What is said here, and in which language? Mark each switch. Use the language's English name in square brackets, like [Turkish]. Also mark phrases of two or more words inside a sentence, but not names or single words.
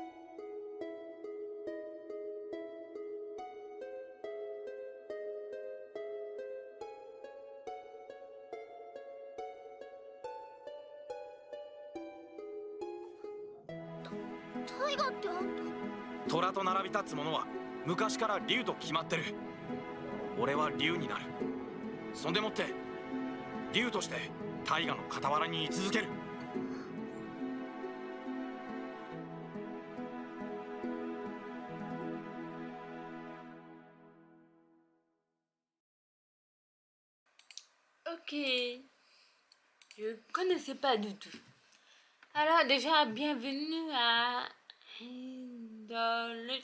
[Japanese] タイガってあんた。虎と並び立つ者は昔から竜と決まってる。俺は竜になる。そんでもって竜として大河の傍らに居続ける。 [French] Ok, je connaissais pas du tout. Alors déjà, bienvenue à Indolent.